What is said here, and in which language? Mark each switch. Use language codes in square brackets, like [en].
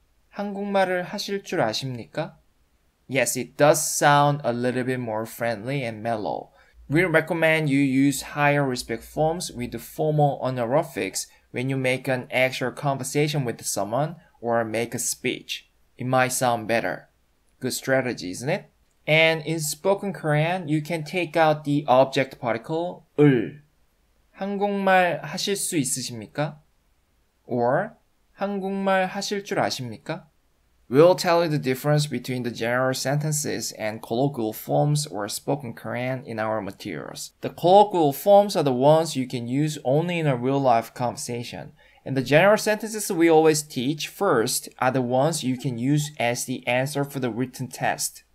[ko] 한국말을 하실 줄 아십니까? [en] Yes, it does sound a little bit more friendly and mellow. We recommend you use higher respect forms with the formal honorifics when you make an actual conversation with someone or make a speech. It might sound better. Good strategy, isn't it? And in spoken Korean, you can take out the object particle 을. [ko] 한국말 하실 수 있으십니까? Or 한국말 하실 줄 아십니까? [en] We'll tell you the difference between the general sentences and colloquial forms or spoken Korean in our materials. The colloquial forms are the ones you can use only in a real-life conversation. And the general sentences we always teach first are the ones you can use as the answer for the written test.